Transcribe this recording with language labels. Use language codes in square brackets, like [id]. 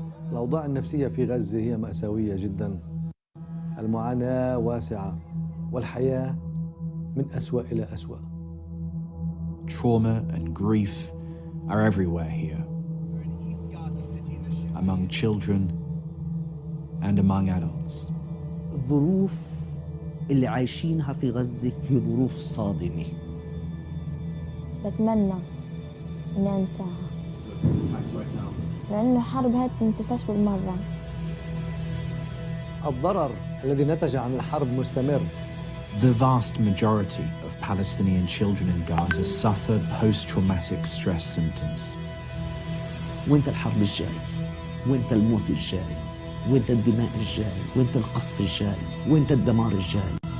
[ar] الأوضاع النفسية في غزة هي مأساوية جدا. المعاناة واسعة والحياة من أسوأ إلى أسوأ. [en] Trauma and grief are everywhere here, among children and among adults. [ar] الظروف اللي عايشينها في غزة هي ظروف صادمة. بتمنى إني أنساها لأنه الحرب هاي بتنتساش بالمرة. الضرر الذي نتج عن الحرب مستمر. [en] The vast majority of Palestinian children in Gaza suffer post-traumatic stress symptoms. [ar] وانت الحرب الجاي، وانت الموت الجاي، وانت الدماء الجاي، وانت القصف الجاي، وانت الدمار الجاي.